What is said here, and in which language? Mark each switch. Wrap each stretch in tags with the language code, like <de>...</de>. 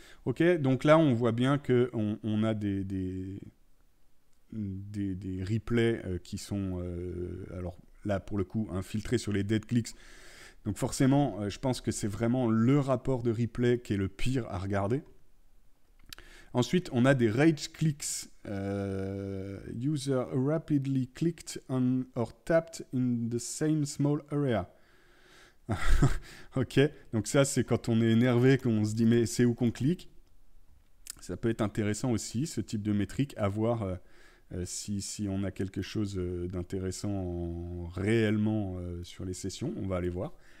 <fr>OK, donc là, on voit bien qu'on a des replays qui sont, alors là, pour le coup, infiltrés sur les dead clicks. Donc forcément, je pense que c'est vraiment le rapport de replay qui est le pire à regarder. Ensuite, on a des rage clicks.</fr> <en>User rapidly clicked on or tapped in the same small area.</en> <fr>Ok, donc ça, c'est quand on est énervé, qu'on se dit mais c'est où qu'on clique. Ça peut être intéressant aussi, ce type de métrique, à voir si on a quelque chose d'intéressant réellement sur les sessions. On va aller voir.</fr>